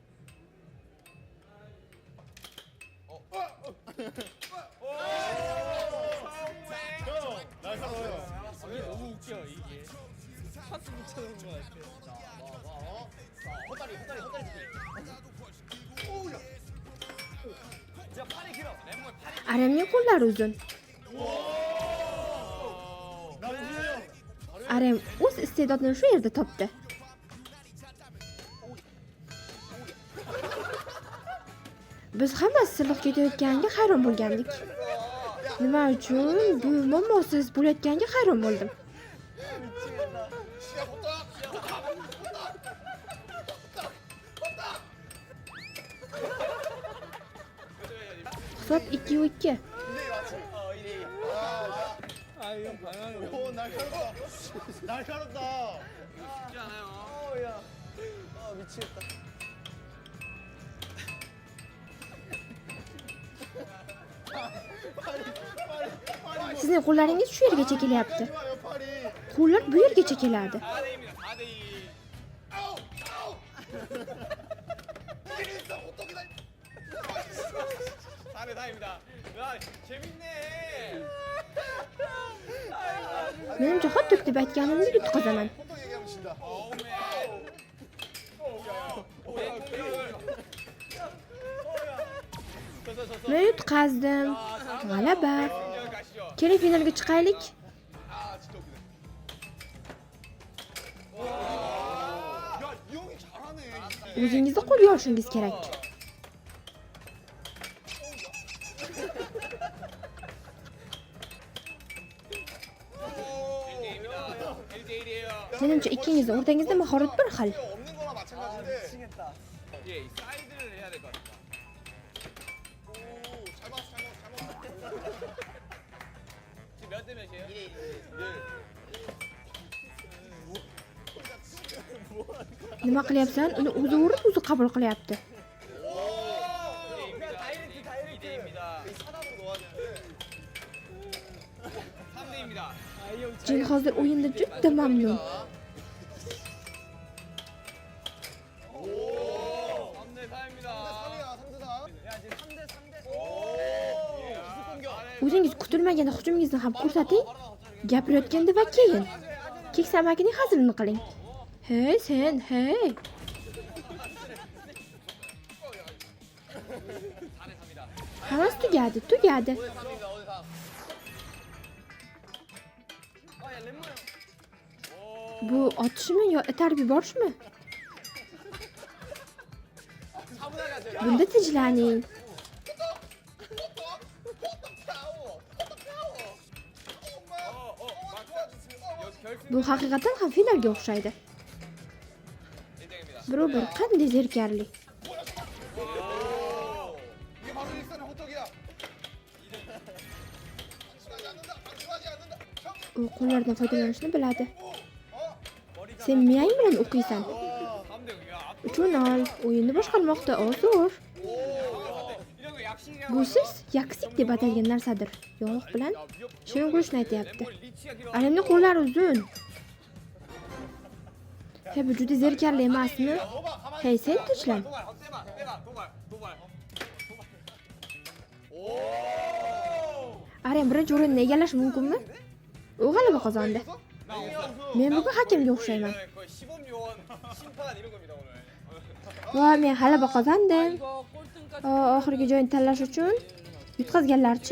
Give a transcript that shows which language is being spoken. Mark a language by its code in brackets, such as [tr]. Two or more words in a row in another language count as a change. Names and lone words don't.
[ko] 이게 너무 웃겨, 이게. 파스 붙여놓은 것 같아. 헛다리. 오야. 자, 팔이 길어. 랩물 팔이 [uz] Aramning qo'llari uzun. Aram o'z iste'dodini shu yerda topdi. Biz hammasi silliq ketayotganiga hayron bo'lgandik. Nima uchun bu muammosiz bo'layotganiga hayron bo'ldim. [ko] 시야 헛다. [uz] Hisob 2-2. [ko] 이대 맞지? 이래. 아, 이건 방향이 오, 날카롭다. 날카롭다. 쉽지 않아요. 야. 아, 미치겠다. [uz] Sizning qo'llaringiz shu yergacha kelyapti. [ko] 좋아요, 팔이. [uz] Qo'llar bu yergacha keladi. [ko] 4대입니다. 4대2. 아우, 아우. 이게 있어, 호떡이다. 4대4입니다. 야, 재밌네. [uz] Menimcha hotdog deb aytganimni yutqazaman. [ko] 호떡 얘기하면 진다. 어우맨. 내 공격을. [uz] Men yutqazdim. G'alaba. [ko] 공격 가시죠. [uz] Keling finalga chiqaylik. [ko] 아, 진짜 웃기네. 야, 이 형이 잘하네. [uz] O'zingizni qo'lga olishingiz kerak. Menimcha ikkingizning o'rtangizda mahorat bir xil. [ko] 없는 거나 마찬가지인데. 미치겠다. 예, 이 사이드를 해야 될 것 같다. 오, 잘 봤어, 잘 봤어. 지금 몇 대 몇이에요? 1대 1. [uz] Nima qilyapsan? Uni o'zi urib, o'zi qabul qilyapti. [ko] 이대입니다. 3대입니다. [uz] Jin hozir o'yinda juda mamnun. [ko] 3대 4입니다. 3대 4. 야, 지금 3대 3대. 기습 공격. [uz] O'zingiz kutilmaganda hujumingizni ham ko'rsating. Gapirayotganda va keyin keksa amakining hazilini qiling. Hey sen, hey. [ko] 4대 3입니다. [uz] Hammasi tugadi. [ko] 3입니다. 5대 3. 야, lemmo'요. [uz] Bu otishmi yo itarib yuborishmi? [ko] 차분하게 하세요. [uz] Bunda tinchlaning. Bu haqiqatan ham finalga o'xshaydi. [ko] 1등입니다. [uz] Biroq qanday zerikarli. [ko] 이게 바로 일산의 호떡이야. 방심하지 않는다. 방심하지 않는다. 형. [uz] U qo'llardan foydalanishni biladi. Sen miyang bilan o'qiysan. [ko] 3대 야, 앞. [uz] Uchun ol, o'yinni boshqarmoqda zo'r. [ko] 이런 거 약식이야. [uz] Bu siz yaksik deb atalgan narsadir. Yog' bilan shirin go'shtni aytyapti. Alimning qo'llari uzun. Hey, bu juda zerikarli emasmi? Hey, sen tinchlan. [ko] 도발, 세봐, 빼봐, 도발. [uz] Arim birinchi o'rinni egallash mumkinmi? U g'alaba qozondi. Men bugun hakamga o'xshayman. [ko] 거의 시범 요원 심판 이런 겁니다 오늘. [uz] Va men g'alaba qozondim. Oxirgi joyni tanlash uchun yutqazganlarchi?